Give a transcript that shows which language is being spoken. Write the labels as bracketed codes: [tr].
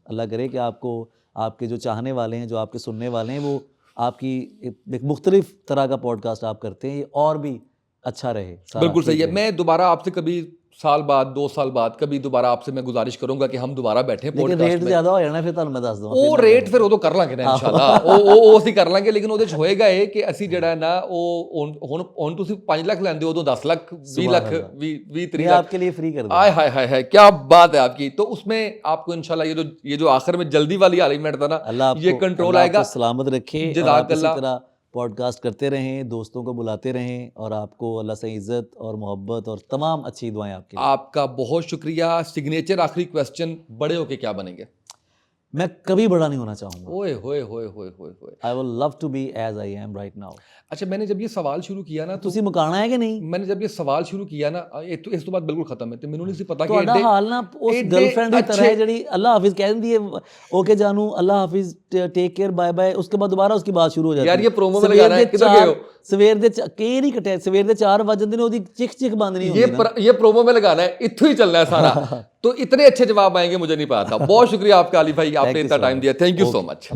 [hi] अल्लाह करे कि आपको, आपके जो चाहने वाले हैं, जो आपके सुनने वाले हैं, वो आपकी एक मुख्तलिफ तरह का पॉडकास्ट आप करते हैं, ये और भी अच्छा रहे सारा। बिल्कुल सही ठीक है। रहे। मैं दोबारा आपसे कभी साल बाद, 2 साल बाद कभी दोबारा आपसे मैं गुजारिश करूंगा कि हम दोबारा बैठें लेकिन पॉडकास्ट रेट में। ज़्यादा हो जाना, फिर [pa] ਤੁਹਾਨੂੰ ਮੈਂ ਦੱਸ ਦਵਾਂ ਉਹ ਫਿਰ ਰੇਟ ਫਿਰ ਉਦੋਂ ਕਰ ਲਾਂਗੇ ਨਾ ਇਨਸ਼ਾਅੱਲਾ। ਉਹ ਅਸੀਂ ਕਰ ਲਾਂਗੇ, ਲੇਕਿਨ ਉਹਦੇ ਚ ਹੋਏਗਾ ਇਹ ਕਿ ਅਸੀਂ ਜਿਹੜਾ ਨਾ ਉਹ ਹੁਣ ਤੁਸੀਂ 5 ਲੱਖ ਲੈਂਦੇ ਹੋ, ਉਦੋਂ 10 ਲੱਖ 20 ਲੱਖ 20 30 [hi] ये लाख आपके लिए फ्री कर आय दें। हाय हाय हाय, क्या बात है आपकी। तो उसमें आपको इंशाल्लाह ये जो आखिर में जल्दी वाली एलिमेंट था ना, अल्लाह ये आपको, कंट्रोल अल्लाह आएगा। आपको सलामत रखे और आप जज़ाकल्लाह। इसी तरह पॉडकास्ट करते रहें, दोस्तों को बुलाते रहें और आपको अल्लाह से इज़्ज़त और मोहब्बत और तमाम अच्छी दुआएं आपके लिए। आपका बहुत शुक्रिया। सिग्नेचर आखिरी क्वेश्चन, बड़े होके क्या बनेंगे? मैं कभी बड़ा नहीं होना चाहूँगा। ओए होए होए होए होए होए। [en] I will love to be as I am right now. [hi] अच्छा, मैंने जब ये सवाल शुरू किया ना, तो [pa] ਤੁਸੀਂ ਮੁਕਾਣਾ ਹੈ ਕਿ ਨਹੀਂ? [hi] मैंने जब ये सवाल शुरू किया ना, [pa] ਇਸ ਤੋਂ ਬਾਅਦ ਬਿਲਕੁਲ ਖਤਮ ਹੈ। ਤੇ ਮੈਨੂੰ ਨਹੀਂ ਸੀ ਪਤਾ ਕਿ ਤੁਹਾਡਾ ਹਾਲ ਨਾ ਉਸ ਗਰਲਫ੍ਰੈਂਡ ਦੀ [hi] तरह है [pa] ਜਿਹੜੀ ਅੱਲਾ [hi] हाफिज कह देती है, ओके जानू अल्लाह हाफिज, [en] take care, bye bye, [hi] उसके बाद दोबारा उसकी बात शुरू हो जाती है। यार ये प्रोमो में लगाना है, किधर गए हो? [pa] ਸਵੇਰ ਦੇ ਕਈ ਨਹੀਂ ਕਟੇ, ਸਵੇਰ ਦੇ 4 ਵਜ ਜਾਂਦੇ ਨੇ, ਉਹਦੀ ਚਿਕ ਚਿਕ ਬੰਦ ਨਹੀਂ ਹੁੰਦੀ ਨਾ। [hi] ये प्रोमो में लगाना है, इत्थु ही चलना है सारा। तो इतने अच्छे जवाब आएंगे मुझे नहीं पता था। बहुत शुक्रिया आपका अली भाई, आपने इतना टाइम दिया। [en] Thank you so much.